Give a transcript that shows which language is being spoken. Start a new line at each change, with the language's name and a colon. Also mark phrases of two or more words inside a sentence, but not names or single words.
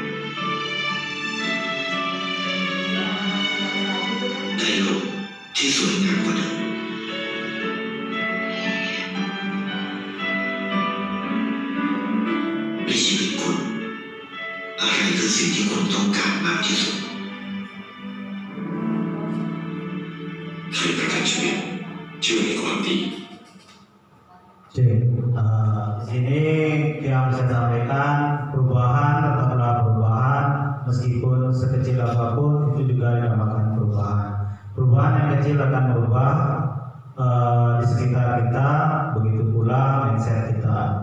Thai: ได้โลกที่สวยงามกว่าเดิมในชีวิตคุณอะไรคือสิ่งที่คุณต้องการมากที่สุดช่วยประกันชีวิตช่วยในความดี
Indonesian: Oke, di sini yang bisa sampaikan perubahan tetaplah perubahan meskipun sekecil apapun itu juga dinamakan perubahan. Perubahan yang kecil akan merubah di sekitar kita, begitu pula mindset kita.